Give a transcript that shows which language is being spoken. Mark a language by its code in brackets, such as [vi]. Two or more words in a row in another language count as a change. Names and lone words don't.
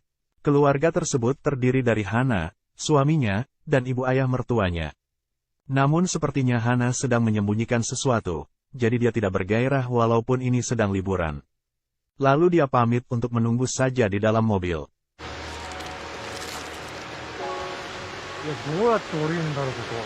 [id] Keluarga tersebut terdiri dari Hana, suaminya, dan ibu ayah mertuanya. Namun sepertinya Hana sedang menyembunyikan sesuatu, jadi dia tidak bergairah walaupun ini sedang liburan. Lalu dia pamit untuk menunggu saja di dalam mobil. [ja] いや、どうやって降りるんだろう、ここ。